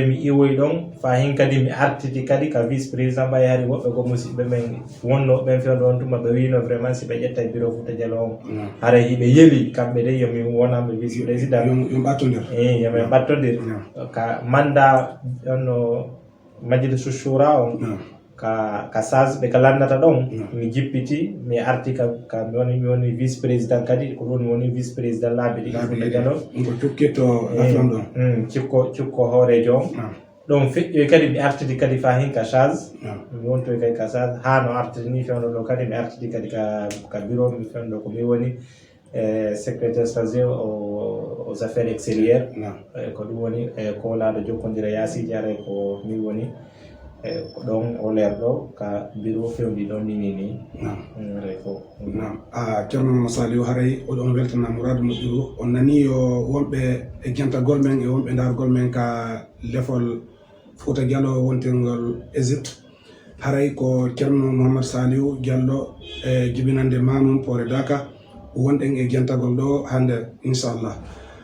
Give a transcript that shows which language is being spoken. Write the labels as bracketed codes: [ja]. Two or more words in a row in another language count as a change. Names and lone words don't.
[ff] mi iwoyi ɗon fa hin kadi mi artiti kadi ka [fr] vice président [ff] ɓay hari woɓɓe go musidɓe men wonno ɓen fewno on tuma ɓe wino vraiment si ɓe ƴetta e bureau Fouta Diallo on haray hiɓe yeeli kamɓe de yomi wonanɓe [fr] vice président [ff] yomin ɓattodir ka mandat onno majlisu shura on ka sage ɓe ka landata ɗon mi jippiti mi arti ka mi woni [fr] vice président [ff] kadi ko ɗum woni vice président laabi ɗiɗi Fouta Diallo cukko hoorejo on ɗon feƴƴoy kadi mi artiti kadi fa hin ka charge mi wontoy kadi ka charge ha no artiti ni fewno ɗo kadi mi artiti kadi ka bureau mi fewno ɗo ko mi woni [fr] secrétaire chargé aux affaires extérieures [ff] ko ɗum woni kowlaɗo jokkodira yaasiji haray ko mi woni ko ɗon o leer ɗo ka bureau fewndi ɗon ni haray fof Ceerno Momar Saliou haray oɗon weltana mouradu moƴƴuru on nani yo wonɓe e jantagol men e wonɓe dargol men ka lefol Fouta Diallo wontirgol Égypte haray ko Ceerno Momar Saliou Diallo e jibinande Mamoun Pore Daka wonɗen e jantagol ɗo hande inchallah